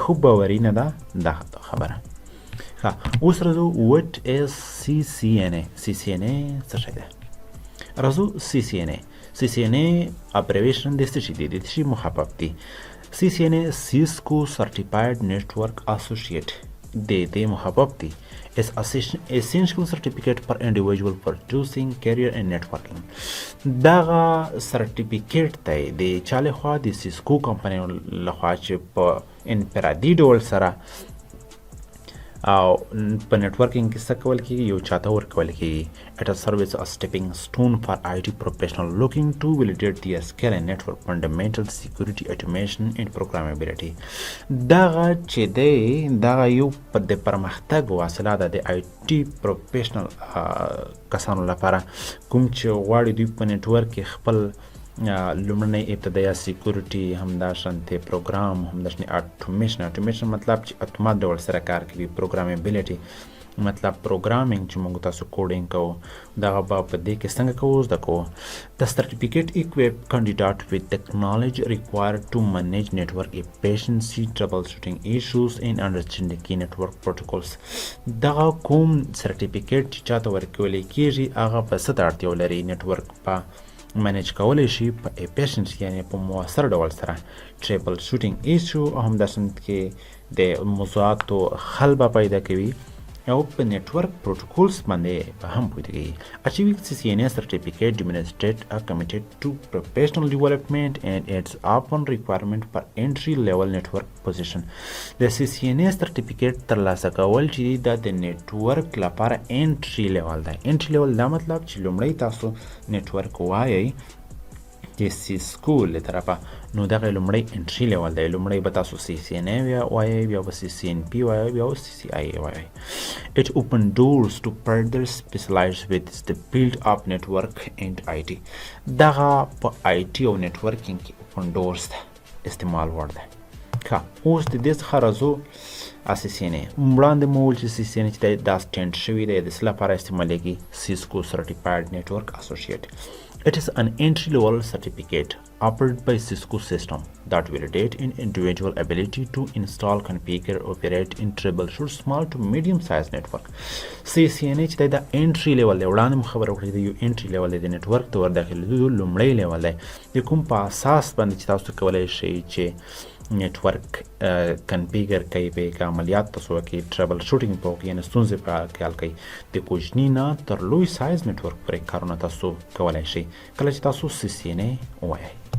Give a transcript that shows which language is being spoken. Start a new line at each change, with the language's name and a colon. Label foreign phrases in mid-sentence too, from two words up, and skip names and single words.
Pashto: خو باوري نه ده دا خبره. اوس راځو
English: what is
Pashto: CCNA. CCNA څه شی دی؟ راځو CCNA ابریویشن د څه شي دی؟ د څه شي مخفف دی؟ CCNA Cisco Certified Network Associate د دې مخفف دی.
English: is essential certificate for individual for choosing career in networking.
Pashto: دغه سرټیفیکیټ دی د چا لخوا؟ د سیسکو کمپنۍ لخوا چې په انفرادي ډول سره او په نیټورکینګ کې څه کول کېږي، یو چاته ورکول کېږي.
English: It serves as a stepping stone for IT professional looking to validate their skill in network fundamentals, security, automation and programmability.
Pashto: دغه چې دی دغه یو د پرمختګ وسیله ده د
English: IT professional
Pashto: کسانو لپاره کوم چې غواړي دوی په نیټورک کې خپل لومړنی ابتدايي سیکورټي، همداشانتې پروګرام، همداشانتې اټومیشن مطلب چې اتومات ډول سره کار کوي، پروګرامبیلیټي مطلب پروګرامینګ چې موږ تاسو کوډینګ کوو، دغه به په دې کې څنګه کوو زده کوو. د سرټیفیکیټ
English: equip candidate with the knowledge required to manage network efficiency, troubleshooting issues and understanding key network protocols.
Pashto: دغه کوم سرټیفیکیټ چې چاته ورکولی کېږي هغه په څه ته اړتیا ولري؟ نیټورک په منیج کولی شي په ایفیشنسي یعنې په مؤثر ډول سره،
English: troubleshooting issue
Pashto: او همداسې کې د موضوعاتو حل به پیدا کوي او په
English: network protocols
Pashto: باندې به هم پوهېږي.
English: Achieving CCNA certificate demonstrates a commitment to professional development and it's often requirement for entry level network position.
Pashto: د
English: CCNA certificate
Pashto: ترلاسه کول چې دا د نیټورک لپاره
English: entry level
Pashto: دی.
English: entry level
Pashto: دا مطلب چې لومړی تاسو نیټورک وایئ د سیسکو له طرفه، نو دغه لومړی
English: entry level
Pashto: دی. لومړی به تاسو CCNA وایئ، بیا به CCNP وایئ، بیا به CCIA وایئ.
English: It open doors to further specialize with the field of network and IT.
Pashto: دغه په IT او نیټورکینګ کې
English: open doors
Pashto: ده، استعمال وړ ده. اوس د دې څخه راځو CCNA. وړاندې مو وویل چې CCNA چې دا سټینډ شوی دی د څه لپاره استعمالیږي؟ سیسکو سرټیفاید نیټورک اسوسییټ.
English: It is an entry-level certificate offered by Cisco system that validate an individual ability to install, configure, operate in troubleshoot small to medium-sized network.
Pashto: CCNA چې د
English: entry level
Pashto: دی وړاندې خبره وکړه د یو
English: entry level
Pashto: دی د network ته ور داخلېدو لومړی level دی د کوم په اساس باندې چې تاسو کولی شئ چې
English: network configure
Pashto: کوي په عملیات تاسو کوي ټربل شوټینګ په کې نه ستونزې په حل کوي د کوچني نه تر لوی سایز نیټورک پرې کارونه تاسو کولی شئ کله چې تاسو CCNA وایئ.